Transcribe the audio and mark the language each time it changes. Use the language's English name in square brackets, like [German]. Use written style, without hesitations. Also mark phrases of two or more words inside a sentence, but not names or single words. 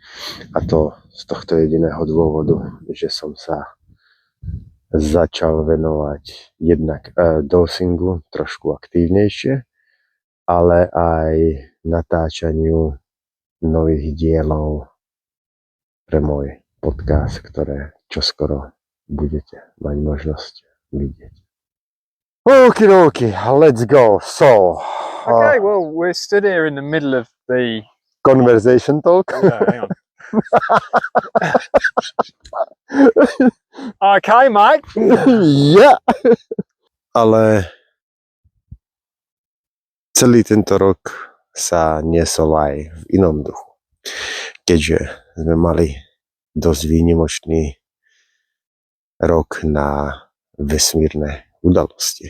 [Slovak] A to z tohto jediného dôvodu, že som sa začal venovať jednak dowsingu trošku aktívnejšie, ale aj natáčaniu nových dielov pre môj podcast, ktoré čoskoro budete mať možnosť vidieť. [English] Okidoki, let's go. So, Okay, well, we're stood here in the middle of the... conversation talk. Yeah, hang on. Okay, mate. Yeah. [Slovak] Ale celý tento rok sa niesol aj v inom duchu. Keďže sme mali dosť výnimočný rok na vesmírne udalosti.